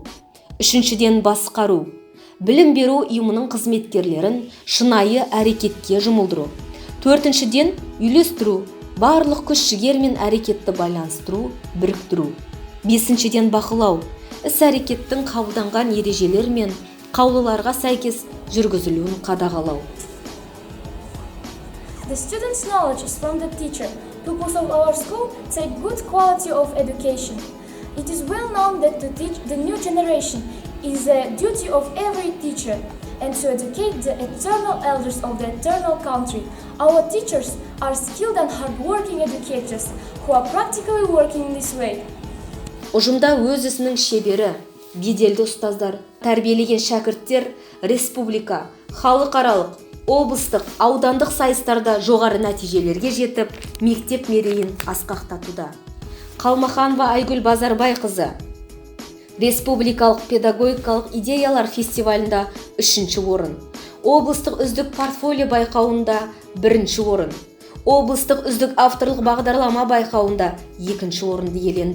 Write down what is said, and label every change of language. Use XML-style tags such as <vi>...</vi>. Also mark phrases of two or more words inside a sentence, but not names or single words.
<kk>Үшіншіден, басқару, білім беру ұйымының қызметкерлерін шынайы әрекетке жұмылдыру. Төртіншіден, үйлестіру, барлық күш-жігер мен әрекетті байланыстыру, біріктіру. Бесіншіден, бақылау, іс-әрекеттің қабылданған ережелер мен қаулыларға сәйкес жүргізілуін қадағалау.</kk> <en>The student's knowledge is from the teacher. Pupils of our school take good quality of education. It is well known that to teach the new generation is the duty of every teacher, and to educate the eternal elders of the eternal country. Our teachers are skilled and hard-working educators who are practically working in this way.</en> <kk>Ұжымда өз ісінің шебері, беделді ұстаздар, тәрбиелеген шәкірттер республика, халықаралық, облыстық, аудандық сайыстарда жоғары нәтижелерге жетіп, мектеп мерейін асқақтатуда. Қалмаханова Айгүл Базарбайқызы республикалық педагогикалық идеялар фестивалінде 3-ші орын, облыстық үздік портфолио байқауында 1-ші орын, облыстық үздік авторлық бағдарлама байқауында 2-ші орынды иеленді.</kk>